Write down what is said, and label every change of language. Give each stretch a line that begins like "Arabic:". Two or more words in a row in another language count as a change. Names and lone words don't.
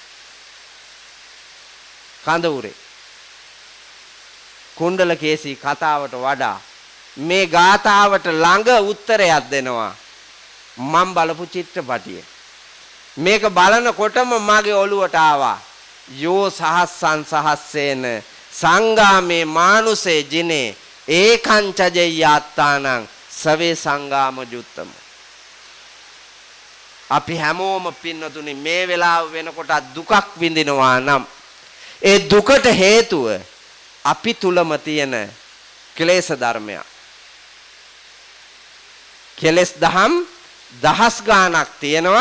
Sinhala: කඳවුරේ. කුණ්ඩල කේසී කතාවට වඩා මේ ගාථාවට ළඟ උත්තරයක් දෙනවා. මම බලපු චිත්‍රපටිය. මේක බලනකොටම මගේ ඔළුවට ආවා.
Pali: යෝ සහස්සං සහස්සේන සංගාමේ මානුසේ ජිනේ ඒකං චජෙය්‍යාත්තානං සවේ සංගාම ජුත්තම.
Sinhala: අපි හැමෝම පින්නතුනි මේ වෙලාව වෙනකොට දුකක් විඳිනවා නම් ඒ දුකට හේතුව අපි තුලම තියෙන ක්ලේශ ධර්මයක්. කෙලස් දහම් දහස් ගාණක් තියෙනවා.